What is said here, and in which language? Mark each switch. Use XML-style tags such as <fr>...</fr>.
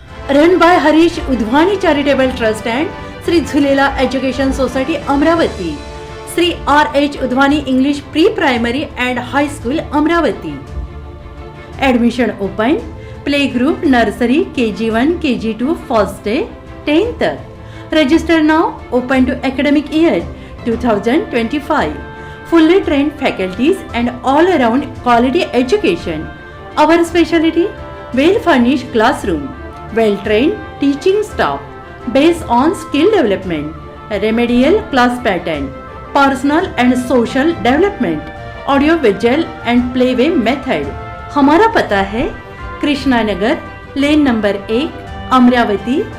<en>Run by Harish Udwani charitable trust and Shri Jhulela education society Amravati, Shri R.H. Udwani English pre primary and high school Amravati. Admission open, play group nursery KG1 KG2 first day 10th तक। Register now, open to academic year 2025. Fully trained faculties and all around quality education. Our specialty, well furnished classroom, well trained teaching staff based on skill development, remedial class pattern, personal and social development, audio visual and playway method.</en> <hi>हमारा पता है Krishna Nagar, lane number 1, Amravati.</hi>